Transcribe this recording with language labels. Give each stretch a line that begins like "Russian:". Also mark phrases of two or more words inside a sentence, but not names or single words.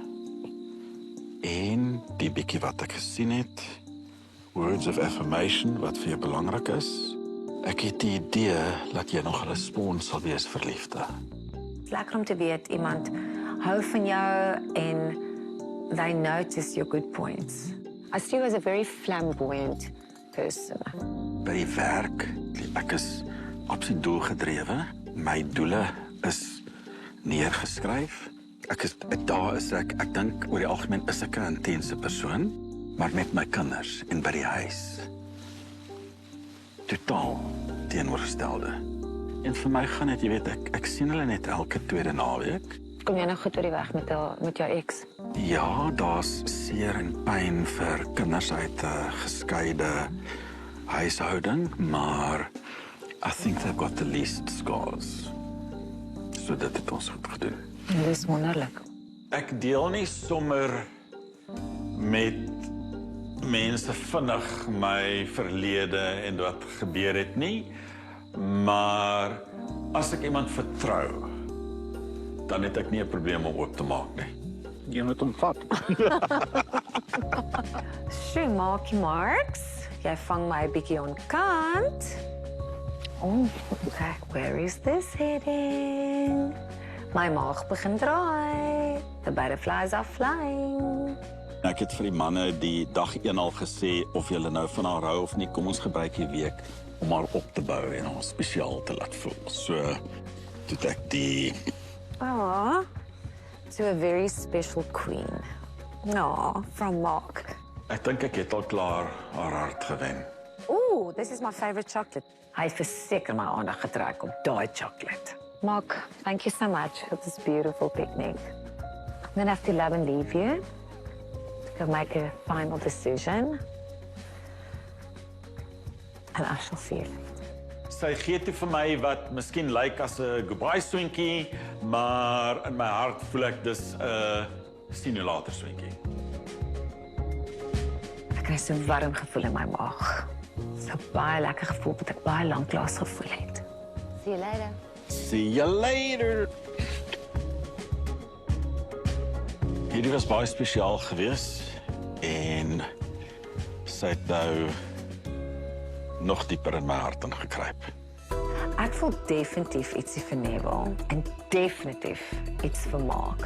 Afrikaans: En die bietjie wat ek gesien het,
English: words of affirmation
Afrikaans: wat vir jou belangrik is, ek het die idee dat jy nog 'n respons sal wees vir liefde. Het is lekker om te weet iemand hou van jou en
English: they notice your good points. I see you as a very flamboyant person.
Afrikaans: By die werk, ek is absoluut doelgedrewe. My doele is neergeskryf. Ek dink oor die algemeen is ek 'n intense persoon, maar met my kinders en by die huis totaal teenoorgestelde. En vir my gaan dit, jy weet, ek sien hulle net elke tweede naweek. Kom jy nou goed oor die weg met jou ex? Ja, daar's seer en pyn vir kinders uit 'n geskeide huishouding, maar
English: I think they've got the least scars.
Afrikaans: So dit het ons goed gedoen. Dit is wonderlik. Ek deel nie sommer met mense vinnig my verlede en wat gebeur het nie, maar as ek iemand vertrou, dan het ek nie 'n probleem om oop te maak nie. Jy moet hom vat. Sjoe, Markie Marks, jy vang my 'n bietjie onkant.
English: Oh, okay, where is this heading?
Afrikaans: My maag begin draai.
English: The butterflies are flying.
Afrikaans: Ek het vir die manne die dag 1 al gesê of julle nou van haar hou of nie, kom ons gebruik die week om haar op te bou en haar spesiaal te laat voel. So, toe ek die...
English: Oh, to a very special queen. No, from Mark.
Afrikaans: Ek dink ek het al klaar haar hart gewen.
English: Ooh, this is my favorite chocolate.
Afrikaans: Hy het verseker my aandag getrek op daai chocolate.
English: Mark, thank you so much for this beautiful picnic. I'm going to have to love and leave you to make a final decision. And I shall see you later.
Afrikaans: Sy gee toe vir my wat miskien lyk as 'n goodbye swinkie, maar in my hart voel ek dis 'n sien jou later swinkie. Ek kry so 'n warm gevoel in my maag. So baie lekker gevoel wat ek baie lank laas gevoel het.
English: See you later. See you later.
Afrikaans: Hierdie was baie spesiaal geweest en sy het nou nog dieper in my hart ingekruip. Ek voel definitief ietsie vir Neville en definitief iets vir Mark.